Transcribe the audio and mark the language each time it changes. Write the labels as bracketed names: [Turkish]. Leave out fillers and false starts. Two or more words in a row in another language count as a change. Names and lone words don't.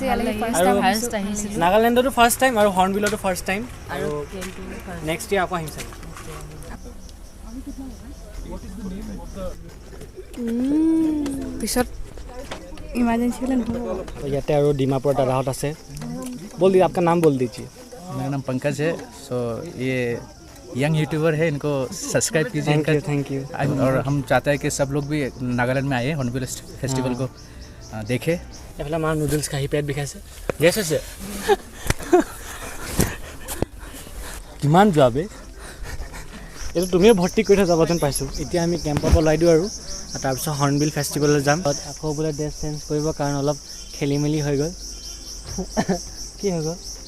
[Assamese] আৰু নাগালেণ্ডতো [English] first time [Assamese] আৰু হৰ্ণবিলতো [English] first time [Assamese] আৰু [English] next year [Assamese] আকৌ আহিম চাগে পিছত ইমাৰ্জেঞ্চি হ'লে নহ'ব ইয়াতে আৰু ডিমাপুৰৰ দাদাহঁত আছে [Hindi] बोल दीजिए आपका नाम बोल दीजिए मेरा नाम पंकज है सो ये [English] young YouTuber [Hindi] है इनको सब्सक्राइब कीजिए [English] thank you [Hindi] और हम चाहते हैं कि सब लोग भी नागालैंड में आए हॉर्नबिल फेस्टिवल को देखे [Assamese] এইফালে আমাৰ নুডলছ খাই পেট বিষাইছে গেছ হৈছে কিমান যোৱাবে এইটো তুমিও ভৰ্তি কৰি থৈ যাব যেন পাইছোঁ এতিয়া আমি কেম্পৰ পৰা ওলাই দিওঁ আৰু তাৰপিছত হৰ্ণবিল ফেষ্টিভেললৈ যাম আকৌ বোলে [English] dress change [Assamese] কৰিব কাৰণ অলপ খেলি মেলি হৈ গ'ল কি হৈ গ'ল